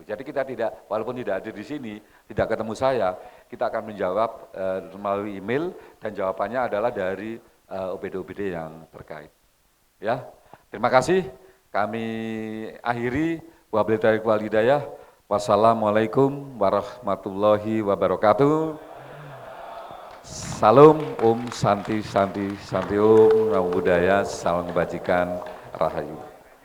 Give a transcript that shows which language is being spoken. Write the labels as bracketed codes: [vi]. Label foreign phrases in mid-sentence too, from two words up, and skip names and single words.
[id] Jadi kita tidak, walaupun tidak hadir di sini, tidak ketemu saya, kita akan menjawab melalui email dan jawabannya adalah dari OPD-OPD yang terkait. Ya, terima kasih. Kami akhiri. [ar] وبالله التوفيق والهداية. والسلام عليكم ورحمة الله وبركاته. [sa] Salam ॐ शान्तिः शान्तिः शान्तिः ॐ [pi] Namo Buddhaya. [id] Salam kebajikan. Rahayu.